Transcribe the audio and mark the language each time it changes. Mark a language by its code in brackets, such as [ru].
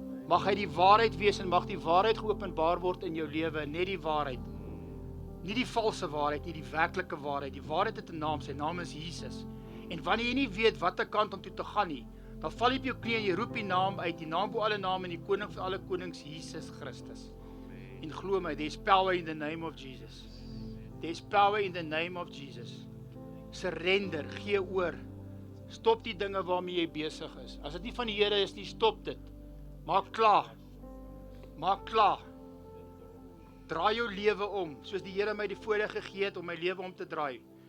[af] Mag hy die waarheid wees en mag die waarheid geopenbaar word in jou lewe, net die waarheid. Nie die valse waarheid, nie die werklike waarheid. Die waarheid het 'n naam, sy naam is Jesus. En wanneer jy nie weet watter kant om toe te gaan nie, dan val jy op jou knie en jy roep die naam uit, die naam bo alle name en die koning van alle konings, Jesus Christus. En glo my, [en] there's power in the name of Jesus. There's power in the name of Jesus. [af] Surrender, gee oor. Stop die dinge waarmee jy besig is. As dit nie van die Here is nie, stop dit. Maak klaar. Maak klaar. Draai jou lewe om, soos die Here my die voorreg gegee het om my lewe om te draai.